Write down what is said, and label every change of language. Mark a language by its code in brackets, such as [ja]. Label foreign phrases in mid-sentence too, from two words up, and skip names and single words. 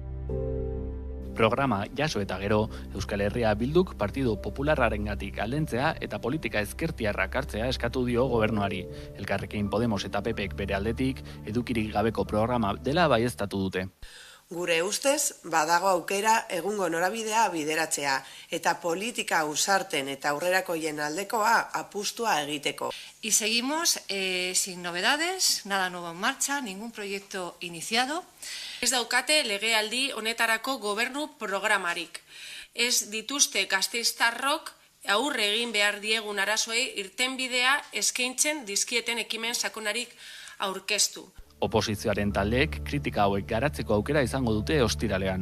[eu] Programa jaso eta gero, Euskal Herria Bilduk Partidu Popularrarengatik aldentzea eta politika ezkertiarrak hartzea eskatu dio gobernuari. Elkarrekin Podemos eta PPek bere aldetik edukirik gabeko programa dela baieztatu dute. Gure ustez, badago aukera egungo norabidea bideratzea eta politika ausarten eta aurrerakoien aldekoa apustua egiteko. [es] Y seguimos sin novedades, nada nuevo en marcha, ningún proyecto iniciado. [eu] Ez daukate legealdi honetarako gobernu programarik. Ez dituzte gasteiztarrok aurre egin behar diegun arazoei irtenbidea eskaintzen dizkieten ekimen sakonarik aurkeztu. Oposizioaren taldeek kritika hauek garatzeko aukera izango dute ostiralean.